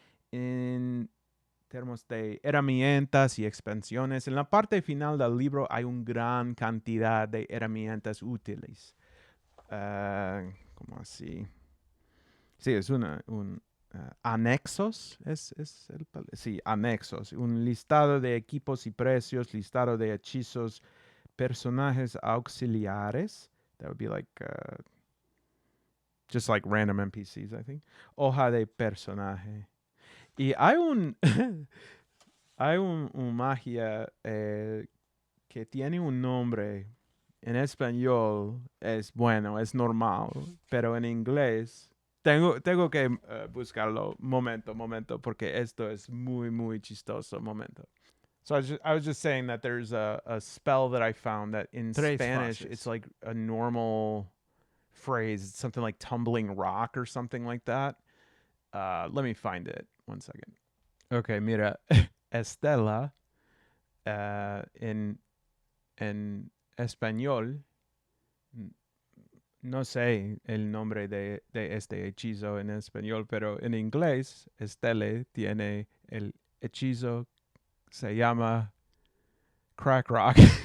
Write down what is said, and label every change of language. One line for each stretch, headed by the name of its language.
Spanish: En términos de herramientas y expansiones, en la parte final del libro hay una gran cantidad de herramientas útiles. ¿Cómo así? Sí, es anexos. Sí, anexos. Un listado de equipos y precios, listado de hechizos, personajes auxiliares.
English: That would be like just like random NPCs, I think.
Spanish: Hoja de personaje. Y hay hay un magia que tiene un nombre. En español es bueno, es normal, pero en inglés tengo que buscarlo. Momento, porque esto es muy chistoso. Momento.
English: So I was just saying that there's a spell that I found that in Spanish it's like a normal phrase, something like tumbling rock or something like that. Let me find it. 1 second.
Spanish: Okay, mira, Estela en español, no sé el nombre de este hechizo en español, pero en inglés, Estelle tiene el hechizo, se llama Crack Rock.